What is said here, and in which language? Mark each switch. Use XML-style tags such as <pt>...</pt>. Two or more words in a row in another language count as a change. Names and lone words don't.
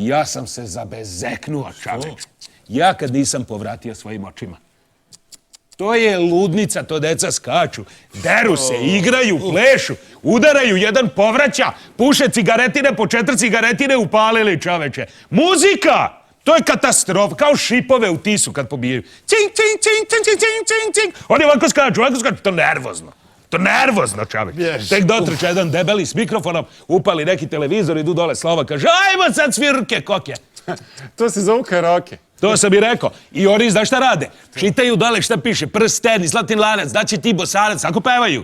<sr>Ja sam se zabezeknuo, čaveč. Ja kad nisam povratio svojim očima. To je ludnica, to deca skaču, deru se, igraju, plešu, udaraju, jedan povraća, puše cigaretine, po 4 cigaretine upalili, čaveče. Muzika! To je katastrofa, kao šipove u tisu kad pobijaju. Cing, cing, cing, cing, cing, cing, cing, cing. Oni ovako skaču, to nervozno. To nervozno, čaveč. Tek dotrče jedan debeli s mikrofonom, upali neki televizor, idu dole slova, kaže, ajmo sad svirke, koke. To se zove karaoke. To sam i rekao. I oni, znaš šta rade? Čitaju dole šta piše, prsten, zlatin lanac, daće ti bosanac, ako pevaju.</sr>